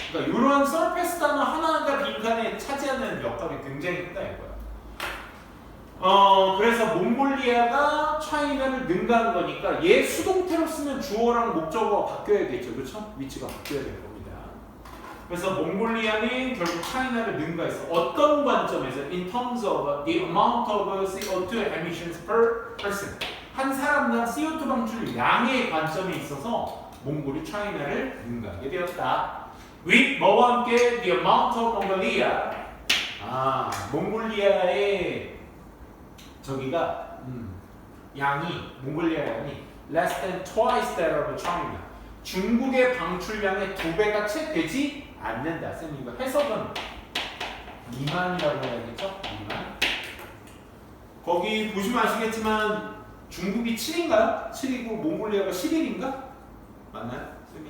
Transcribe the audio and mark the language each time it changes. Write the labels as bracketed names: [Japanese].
[Korean] 그러니까 이러한 surpass 단어 하나가 빈칸에 차지하는 역할이 굉장히 크다 이거야. 그래서 몽골리아가 차이나를 능가한 거니까 얘 수동태로 쓰면 주어랑 목적어가 바뀌어야겠죠. 그렇죠? 위치가 바뀌어야 될 겁니다. 그래서 몽골리아는 결국 차이나를 능가했어. 어떤 관점에서? [English] In terms of the amount of CO2 emissions per person. [Korean] 한 사람당 CO2 방출 양의 관점에 있어서 몽골이 차이나를 능가하게 되었다. [English] with [Korean] 뭐와 함께 [English] the amount of Mongolia. [Korean] 몽골리아의 저기가 양이, 몽골리아 양이 [English] less than twice that of China. [Korean] 중국의 방출량의 2배가 채 되지 않는다. 쌤 이거 해석은 미만이라고 해야겠죠? 미만. 거기 보시면 아시겠지만 중국이 7인가요? 7이고 몽골리아가 11인가? 맞나요? 쌤이